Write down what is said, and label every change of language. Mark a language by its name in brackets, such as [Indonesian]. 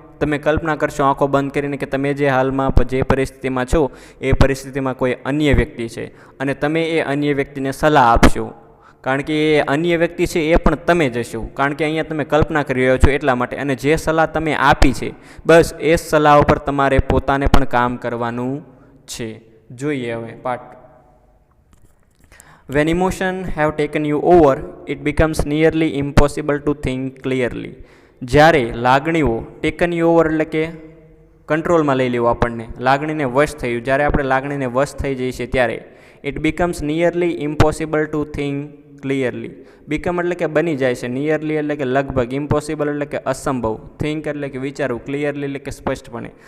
[Gujarati] તમે કલ્પના કરશો આંખો બંધ કરીને કે તમે જે હાલમાં જે પરિસ્થિતિમાં છો એ પરિસ્થિતિમાં કોઈ અન્ય વ્યક્તિ છે અને તમે એ અન્ય વ્યક્તિને સલાહ આપશો, કારણ કે એ અન્ય વ્યક્તિ છે એ પણ તમે જ હશો, કારણ કે અહીંયા તમે કલ્પના કરી રહ્યો છો એટલા માટે. અને જે સલાહ તમે આપી છે બસ એ સલાહ ઉપર તમારે પોતાને પણ કામ કરવાનું છે. જોઈએ હવે પાઠ. [English] When emotions have taken you over, it becomes nearly impossible to think clearly. [Gujarati] જ્યારે લાગણીઓ [English] taken you over [Gujarati] એટલે કે કંટ્રોલમાં લઈ લેવું, આપણને લાગણીને વશ થયું, જ્યારે આપણે લાગણીને વશ થઈ જઈએ છીએ ત્યારે [English] It becomes nearly impossible to think clearly. [Gujarati] Become એટલે કે બની જાય છે, નિયરલી એટલે કે લગભગ, ઇમ્પોસિબલ એટલે કે અસંભવ, થિંક એટલે કે વિચારવું, ક્લિયરલી એટલે કે સ્પષ્ટપણે.